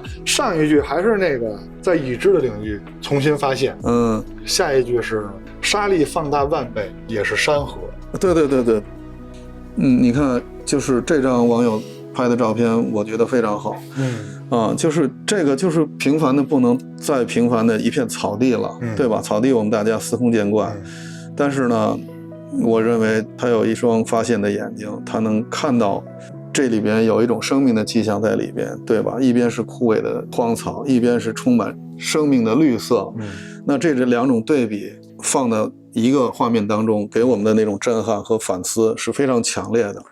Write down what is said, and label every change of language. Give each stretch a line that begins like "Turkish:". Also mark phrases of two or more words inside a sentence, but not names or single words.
Chinese: 上一句還是那個在已知的領域重新發現，下一句是沙粒放大萬倍也是山河。對對對對，你看，就是這張網友拍的照片，我覺得非常好。就是這個就是平凡的不能再平凡的一片草地了，對吧？草地我們大家司空見慣，但是呢，我認為他有一雙發現的眼睛，他能看到這裡邊有一種生命的跡象在裡邊，對吧？一邊是枯萎的荒草，一邊是充滿生命的綠色。那這兩種對比放到一個畫面當中，給我們的那種震撼和反思是非常強烈的。